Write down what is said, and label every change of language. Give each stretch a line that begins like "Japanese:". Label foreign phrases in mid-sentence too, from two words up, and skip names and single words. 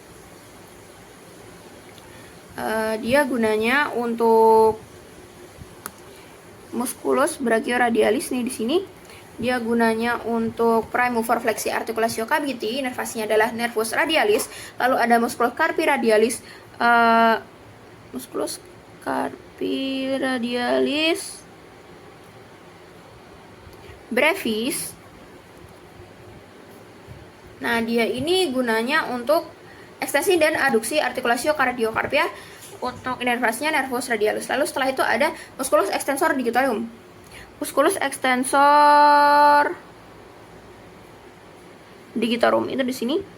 Indonesian: Dia gunanya untuk
Latin: musculus brachioradialis
Indonesian: nih di sini. Dia gunanya untuk
English: prime mover
Indonesian: fleksi artikulasio cavity, inervasinya adalah
Latin: nervus radialis.
Indonesian: Lalu ada
Latin: musculus carpi radialis, brevis.
Indonesian: Nah, dia ini gunanya untuk ekstensi dan aduksi artikulasio cardiocarpia. Untuk inervasinya
Latin: nervus radialis.
Indonesian: Lalu setelah itu ada
Latin: musculus extensor digitorum. Musculus extensor digitorum
Indonesian: itu di sini.